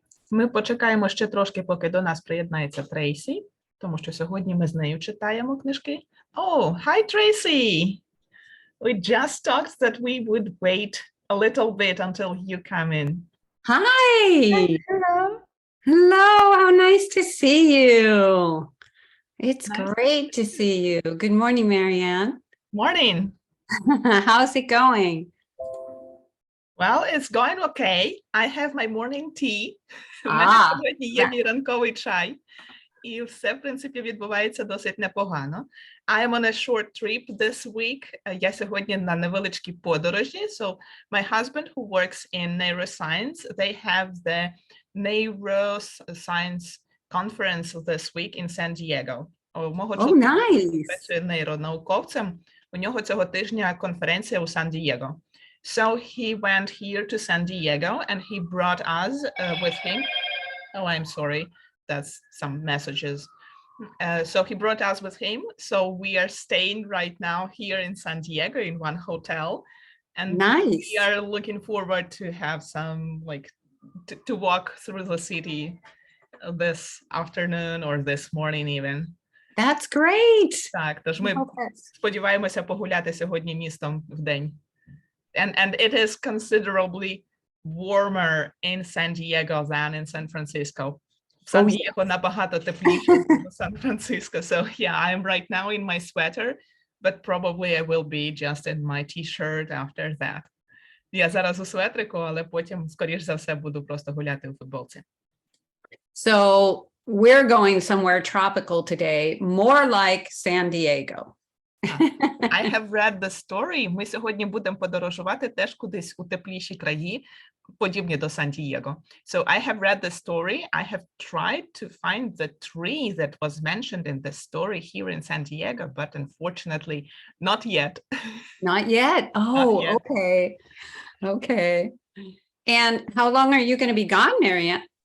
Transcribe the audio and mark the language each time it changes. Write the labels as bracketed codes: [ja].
[uk] Ми почекаємо ще трошки, поки до нас приєднається Трейсі, тому що сьогодні ми з нею читаємо книжки. [en] Oh, hi Tracy! We just talked that we would wait a little bit until you come in. Hi. Hello. Hello. How nice to see you. It's Nice. great to see you. Good morning, Marianne. Morning! How's it going? Well, it's going okay. I have my morning tea. [uk] У мене сьогодні є мій ранковий чай. І все, в принципі, відбувається досить непогано. [en] I am on a short trip this week. [uk] Я сьогодні на невеличкій подорожі. [en] So, my husband who works in neuroscience, they have the neuroscience conference this week in San Diego. [uk] Мого чоловіка, [en] nice. [uk] працює нейронауковцем. У нього цього тижня конференція у Сан-Дієго. [en] So, he went here to San Diego and he brought us with him. Oh, I'm sorry. That's some messages. So he brought us with him. So we are staying right now here in San Diego in one hotel. And Nice. we are looking forward to have some, like, to walk through the city this afternoon or this morning even. That's great. [uk] Так, тож ми [en] Okay. [uk] сподіваємося погуляти сьогодні містом вдень. [en] And it is considerably warmer in San Diego than in San Francisco. [uk] Сан Дієго набагато тепліше, ніж Сан-Франциско. [en] So yeah, I'm right now in my sweater, but probably I will be just in my t-shirt after that. [uk] Я зараз у светрику, але потім, скоріш за все, буду просто гуляти у футболці. [en] So we're going somewhere tropical today, more like San Diego. I have read the story. [uk] Ми сьогодні будемо подорожувати теж кудись у тепліші краї, подібні до Сан-Дієго. [en] So I have read the story. I have tried to find the tree that was mentioned in the story here in San Diego, but unfortunately not yet. Not yet. Oh, yet. okay. Okay. And how long are you going to be gone, Marianna?